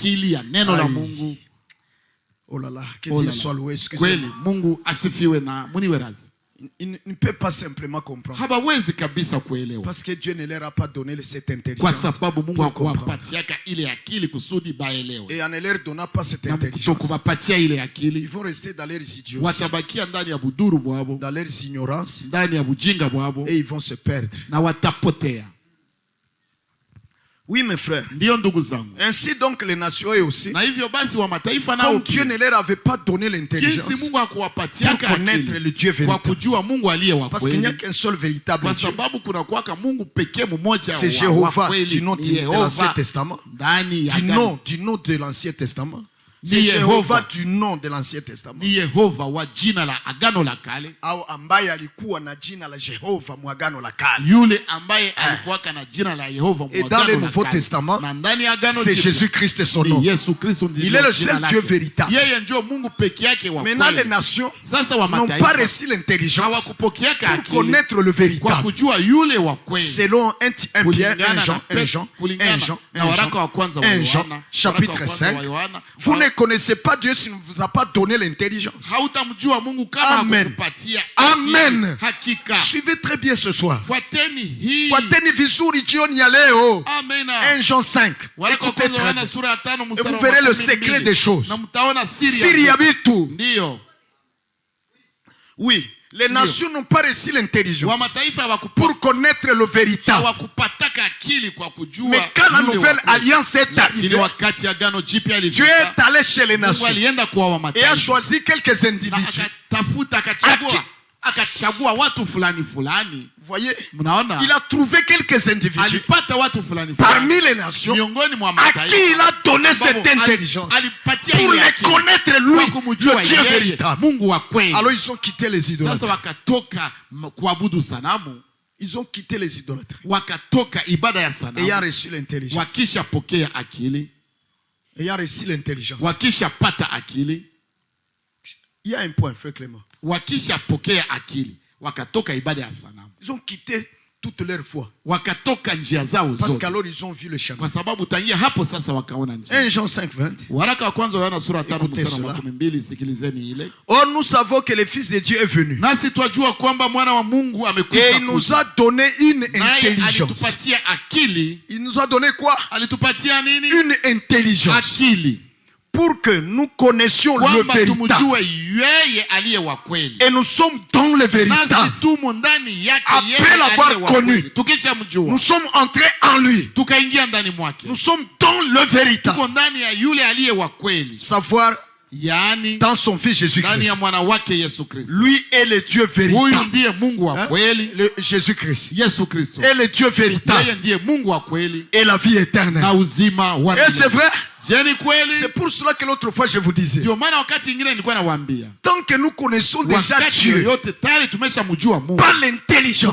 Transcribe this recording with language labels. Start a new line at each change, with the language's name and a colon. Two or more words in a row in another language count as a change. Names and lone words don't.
Swahili: akili ya neno la Aïe. Mungu.
French: Oh là là, que Oh là Dieu là. soit loué. Excusez-moi.
Swahili: Kweli Mungu asifiwe na muniwe razi.
French: Il ne peut pas simplement comprendre.
Swahili: Hawawezi kabisa kuelewa
French: Parce que Dieu ne leur a pas donné cette
Swahili: kwa
French: intelligence.
Swahili: sababu Mungu
French: pour comprendre.
Swahili: hakuwapatiaka ile akili kusudi baelewe,
French: Et en ne leur donnant pas cette
Swahili: na
French: intelligence,
Swahili: kutokuwapatia ile
French: ils
Swahili: akili
French: vont rester dans leur idiotie,
Swahili: watabakia ndani ya buduru bwabo,
French: dans leur ignorance,
Swahili: ndani ya bujinga bwabo,
French: et ils vont se perdre.
Swahili: na watapotea.
French: Oui, mes frères.
Swahili: Ndio ndugu zangu.
French: Ainsi donc les nations et aussi,
Swahili: Na hivyo basi wa mataifa nao
French: comme Dieu ne leur avait pas donné l'intelligence
Swahili: jinsi Mungu
French: pour
Swahili: hakuwapatia
French: connaître le Dieu
Swahili: kwa
French: véritable.
Swahili: kujua Mungu aliye wa
French: Parce qu'il n'y a
Swahili: kweli,
French: qu'un seul véritable
Swahili: kwa
French: Dieu.
Swahili: sababu kuna kuwaka Mungu pekee mmoja
French: C'est
Swahili: wa
French: Jéhovah
Swahili: kweli,
French: du nom
Swahili: ni
French: de l'Ancien
Swahili: Yehova
French: Testament.
Swahili: ndani ya
French: Du nom de l'Ancien Testament. C'est
Swahili: Ni
French: Jéhovah
Swahili: Yehova.
French: du nom de l'Ancien Testament.
Swahili: ni Yehova wa jina la agano la kale, Au ambaye alikuwa na jina la Jehova mwagano la kale. yule ambaye alikuwaka na jina la Yehova
French: Et
Swahili: mwa
French: dans le
Swahili: agano la
French: Nouveau
Swahili: kale.
French: Testament,
Swahili: Na ndani ya agano
French: c'est
Swahili: jipya,
French: Jésus-Christ son nom.
Swahili: ni Yesu Kristo ndiye
French: Il est le
Swahili: jina
French: seul
Swahili: lake.
French: Dieu véritable.
Swahili: Yeye ndio Mungu peke yake wa
French: Maintenant, les
Swahili: kweli.
French: nations
Swahili: Sasa wa
French: n'ont pas
Swahili: mataifa
French: reçu l'intelligence
Swahili: hawakupokeaka
French: pour
Swahili: akili
French: connaître le
Swahili: kwa
French: véritable.
Swahili: kujua yule wa kweli.
French: Selon 1 Pierre, 1
Swahili: Kulingana
French: Jean,
Swahili: na
French: 1 Jean, 1
Swahili: kulingana
French: Jean,
Swahili: na
French: 1
Swahili: waraka wa kwanza wa
French: Jean, 1 Jean,
Swahili: Yohana,
French: chapitre
Swahili: waraka wa kwanza
French: 5.
Swahili: wa Yohana,
French: Vous ne connaissez pas Dieu s'il ne vous a pas donné l'intelligence.
Swahili: hautamjua Mungu kama Amen. hakukupatia Amen. akili. Hakika.
French: Suivez très bien ce soir.
Swahili: Fuateni hii. Fuateni vizuri jioni ya leo. Amena.
French: 1 Jean 5.
Swahili: Waraka wa
French: Écoutez
Swahili: kwanza wa
French: très
Swahili: Yohana
French: bien.
Swahili: sura ya 5
French: Et
Swahili: mstari
French: vous
Swahili: wa
French: verrez le
Swahili: 12.
French: secret des choses.
Swahili: Na mtaona siri Siri ya ya vitu. ndio.
French: Oui, les nations n'ont pas reçu l'intelligence
Swahili: Wa mataifa
French: pour connaître le véritable.
Swahili: hawakupataka akili kwa kujua.
French: Mais quand la
Swahili: yule
French: nouvelle
Swahili: wa kweli.
French: alliance est
Swahili: Lakini
French: arrivée,
Swahili: wakati agano jipya
French: Dieu
Swahili: lilifika,
French: est allé chez les
Swahili: Mungu
French: nations
Swahili: alienda kwa wa
French: et a
Swahili: mataifa.
French: choisi quelques
Swahili: Na
French: individus.
Swahili: akatafuta akachagua watu fulani fulani.
French: Vous voyez,
Swahili: Mnaona?
French: il a trouvé quelques individus
Swahili: Alipata watu fulani
French: parmi
Swahili: fulani
French: les nations
Swahili: miongoni mwa
French: à
Swahili: mataifa
French: qui il a donné cette
Swahili: ambao
French: intelligence
Swahili: alipatia
French: pour
Swahili: ile
French: les
Swahili: akili
French: connaître
Swahili: kwa
French: lui,
Swahili: kumjua
French: le Dieu
Swahili: yeye,
French: véritable.
Swahili: Mungu wa kweli.
French: Alors ils ont quitté les
Swahili: Sasa
French: idolâtres.
Swahili: wakatoka kuabudu sanamu,
French: Ils ont quitté les idolâtres.
Swahili: wakatoka ibada ya
French: Ayant
Swahili: sanamu,
French: reçu l'intelligence.
Swahili: wakisha pokea akili,
French: Ayant reçu l'intelligence.
Swahili: wakisha pata akili,
French: Il y a un point, frère Clément.
Swahili: wakisha pokea akili, wakatoka ibada ya sanamu,
French: Ils ont quitté toute leur foi.
Swahili: wakatoka njia zao
French: Parce
Swahili: zote,
French: qu'alors ils ont vu le chemin.
Swahili: kwa sababu tangia hapo sasa wakaona njia.
French: 1 Jean 5, 20.
Swahili: Waraka wa kwanza wa Yohana sura 5
French: Écoutez
Swahili: mstari wa
French: cela.
Swahili: 12, sikilizeni ile.
French: Or nous savons que le Fils de Dieu est venu.
Swahili: Nasi twajua kwamba mwana wa Mungu
French: Et
Swahili: amekwisha
French: il nous
Swahili: kuja.
French: a donné une
Swahili: Naye
French: intelligence.
Swahili: alitupatia akili.
French: Il nous a donné quoi?
Swahili: Alitupatia nini?
French: Une intelligence.
Swahili: Akili.
French: Pour que nous connaissions le
Swahili: Kwamba
French: véritable.
Swahili: tumjue yeye aliye wa kweli.
French: Et nous sommes dans le
Swahili: Nasi
French: véritable.
Swahili: tumo ndani yake
French: Après
Swahili: yeye
French: l'avoir
Swahili: aliye wa
French: connu,
Swahili: kweli. Tukisha mjua,
French: Nous sommes entrés en lui.
Swahili: tukaingia ndani mwake.
French: Nous sommes dans le véritable.
Swahili: Tuko ndani ya yule aliye wa kweli.
French: Savoir
Swahili: Yaani
French: dans son Fils
Swahili: ndani
French: Jésus-Christ.
Swahili: ya mwana wake Yesu Kristo.
French: Lui est le Dieu
Swahili: Huyu
French: véritable.
Swahili: ndiye Mungu wa
French: Hein?
Swahili: kweli.
French: Le Jésus-Christ
Swahili: Yesu Kristo.
French: est le Dieu véritable.
Swahili: Yeye ndiye Mungu wa kweli
French: Et la vie éternelle.
Swahili: na uzima wa
French: Et c'est
Swahili: milele.
French: vrai.
Swahili: Je ni kweli?
French: C'est pour cela que l'autre fois je vous disais.
Swahili: Ndio maana wakati ingine nilikuwa nawaambia,
French: Tant que nous connaissons déjà
Swahili: wakati
French: Dieu
Swahili: yoyote tayari tumeshamjua Mungu
French: par l'intelligence